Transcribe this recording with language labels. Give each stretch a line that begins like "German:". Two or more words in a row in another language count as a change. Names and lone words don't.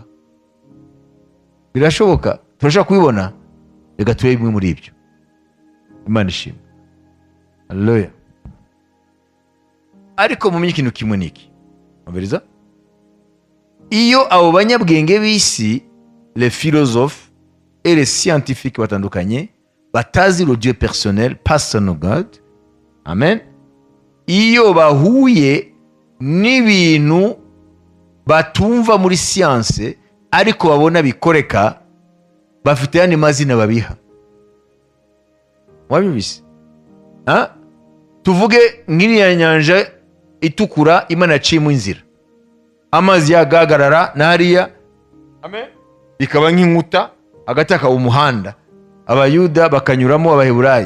Kinyarwanda: Birashoboka, turashaka kubibona. Reka turebe bimwe muri ibyo. Imana ishimwe. Haleluya. Ariko mu ikintu kimwe niki, mubiriza, iyo abo banyabwenge b'isi,
French: les philosophes et les scientifiques
Kinyarwanda: batandukanye batazi
French: le Dieu personnel,
English: personal God,
Kinyarwanda: amen, iyo bahuye n'ibintu batumva muri science ariko babona bikoreka, bafite yandi mazina babiha. Mwabibise? Tuvuge nk'iriya nyanja itukura Imana yaciyemo inzira, amazi yagagarara n'ariya, amen, bikaba nk'inkuta, hagati hakaba umuhanda, abayuda bakanyuramo, abaheburayo.